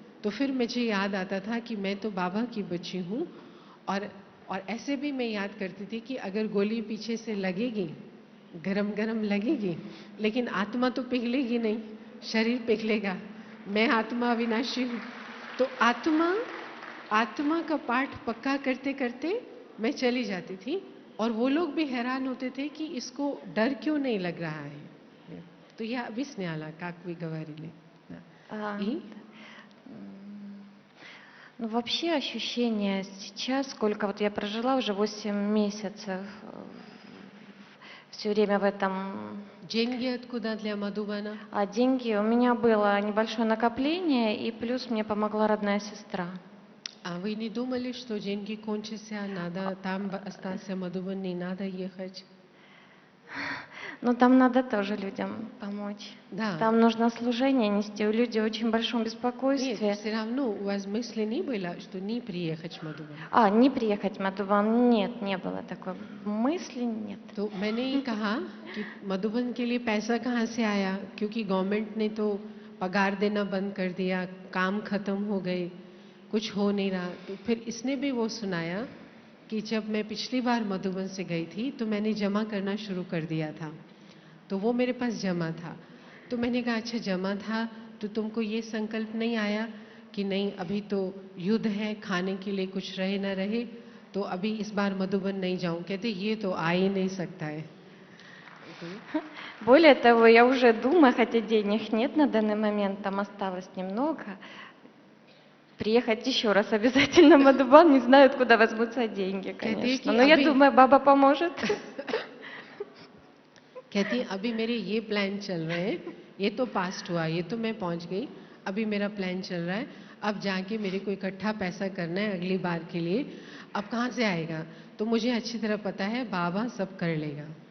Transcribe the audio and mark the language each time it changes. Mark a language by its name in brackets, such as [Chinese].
[Hindi] तो फिर मुझे याद आता था कि मैं तो बाबा की बच्ची हूँ, और ऐसे भी मैं याद करती थी कि अगर गोली पीछे से लगेगी, गरम गरम लगेगी, लेकिन आत्मा तो पिघलेगी नहीं, शरीर पिघलेगा, मैं आत्मा अविनाशी हूँ। तो आत्मा का पाठ पक्का करते करते मैं चली जाती थी, और वो लोग भी हैरान होते थे कि इसको डर क्यों नहीं लग रहा है। [Russian] तो я объясняла, как вы говорили. Да. И Ну, вообще ощущение сейчас, сколько вот я прожила, уже 8 месяцев, все время в этом. деньги откуда для Мадубана? А деньги, у меня было небольшое накопление, и плюс мне помогла родная сестра. А вы не думали, что деньги кончатся, надо там остаться, Мадубан, не надо ехать? Но там надо тоже людям помочь. Да. Там нужно служение нести, люди в очень большом Нет, беспокойстве. все равно у вас мысли не было, что не приехать в Мадубан? Не приехать в Мадубан, нет, не было такой мысли, нет. [Hindi] तो मैंने ये कहा कि मधुबन के लिए पैसा कहाँ से आया, क्योंकि गवर्नमेंट ने तो पगार देना बंद कर दिया, काम खत्म हो गए, कुछ हो नहीं रहा। तो फिर इसने भी वो सुनाया कि जब मैं पिछली बार मधुबन से गई थी तो मैंने जमा करना शुरू कर दिया था, तो वो मेरे पास जमा था। तो मैंने कहा अच्छा जमा था तो तुमको ये संकल्प नहीं आया कि नहीं अभी तो युद्ध है, खाने के लिए कुछ रहे ना रहे, तो अभी इस बार मधुबन नहीं जाऊं? कहते ये तो आ ही नहीं सकता है। [Russian] Более того, я уже думаю, хотя денег нет на данный момент, там осталось немного, приехать еще раз обязательно в Мадубан, не знаю, откуда возьмутся деньги, конечно. Но я думаю, баба поможет. [Hindi] कहती अभी मेरे ये प्लान चल रहे हैं, ये तो पास्ट हुआ, ये तो मैं पहुंच गई, अभी मेरा प्लान चल रहा है, अब जाके मेरे को इकट्ठा पैसा करना है अगली बार के लिए, अब कहाँ से आएगा? तो मुझे अच्छी तरह पता है बाबा सब कर लेगा।